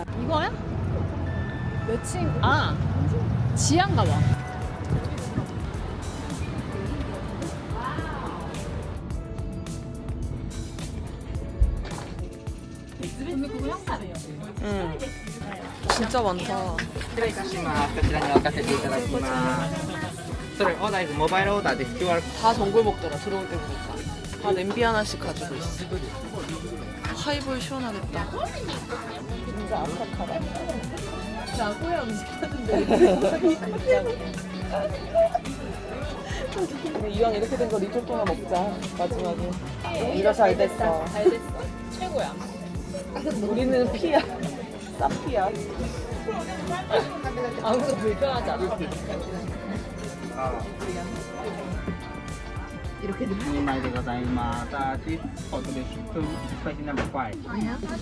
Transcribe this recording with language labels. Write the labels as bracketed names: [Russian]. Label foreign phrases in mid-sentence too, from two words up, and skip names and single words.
[Korean] 이거야? 매칭. 아, 지한가 봐. 근데 그거 향수예요. 응. 진짜 많다. [Japanese] 失礼いたします。こちらに置かせていただきます。それオーダーイズモバイルオーダーで QR [Korean] 다 전골 먹더라. 들어올 때 보니까. 다 냄비 하나씩 가지고 있어. 하이볼 시원하겠다. 진짜 아삭하다. 나고야 음식 하는데. 근데 이왕 이렇게 된 거 리조또 하나 먹자. 마지막에. 이거 잘 됐어. 잘 됐어. 최고야. 우리는 피야. 쌉피야. 아무도 불편하지 않아. [Japanese] 2 枚でございます。チーズホットです。スパイシーナンバー5。